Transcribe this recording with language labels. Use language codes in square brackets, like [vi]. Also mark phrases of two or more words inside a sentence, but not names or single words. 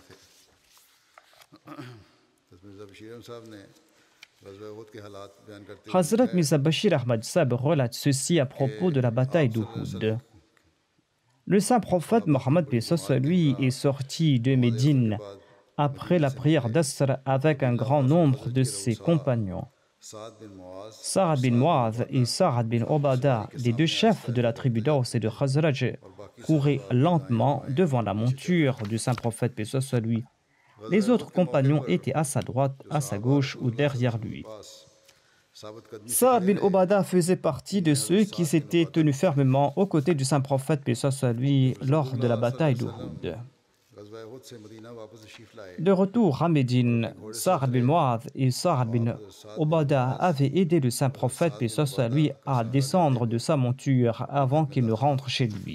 [fr] Hazrat Mirza Bashir Ahmad Sahib relate ceci à propos de la bataille d'Uhud. Le saint prophète Mohammed, paix soit sur lui, est sorti de Médine après la prière d'Asr avec un grand nombre de ses compagnons. Sa'ad bin Mu'adh et Sa'ad bin Ubadah, les deux chefs de la tribu d'Aws et de Khazraj, couraient lentement devant la monture du saint prophète, paix soit sur lui. Les autres compagnons étaient à sa droite, à sa gauche ou derrière lui. Sa'ad bin Ubadah faisait partie de ceux qui s'étaient tenus fermement aux côtés du saint prophète, paix soit sur lui, lors de la bataille d'Uhud. De retour à Médine, Sa'ad bin Mu'adh et Sa'ad bin Ubadah avaient aidé le saint prophète, paix soit sur lui, à descendre de sa monture avant qu'il ne rentre chez lui.